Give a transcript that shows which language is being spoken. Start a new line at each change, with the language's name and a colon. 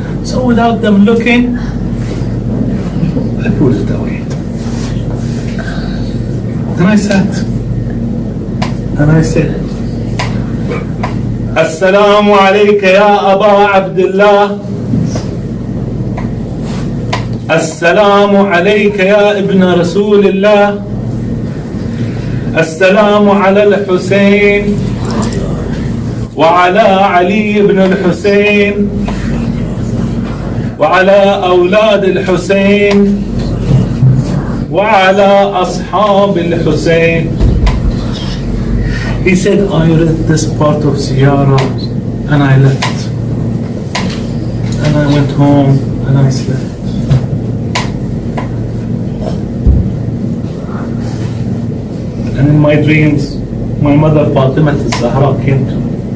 English: So without them looking, I put it away. Then I sat and I said,
Arabic: السلام عليك يا أبا عبدالله السلام عليك يا ابن رسول الله، السلام على الحسين وعلى علي بن الحسين وعلى أولاد الحسين وعلى أصحاب الحسين.
English: He said, I read this part of shia'a and I left. And I went home and I slept. And in my dreams, my mother Fatima al-Zahra came to me.